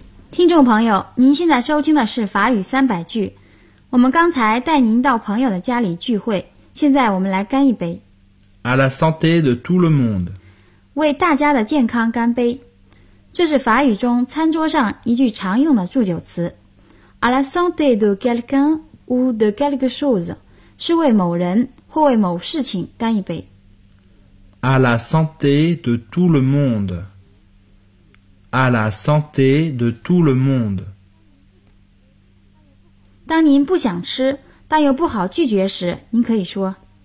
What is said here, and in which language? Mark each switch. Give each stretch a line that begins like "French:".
Chinese: 听众朋友，您现在收听的是法语三百句。我们刚才带您到朋友的家里聚会，现在我们来干一杯。
French: À la santé de tout le monde.
Chinese: 为大家的健康干杯。这是法语中餐桌上一句常用的祝酒词。
French: À la santé de quelqu'un ou de quelque chose.
Chinese: 是为某人或为某事情干一杯。
French: À la santé de tout le monde. À la santé de tout le monde.
Chinese: 当您不想吃但又不好拒绝时您可以说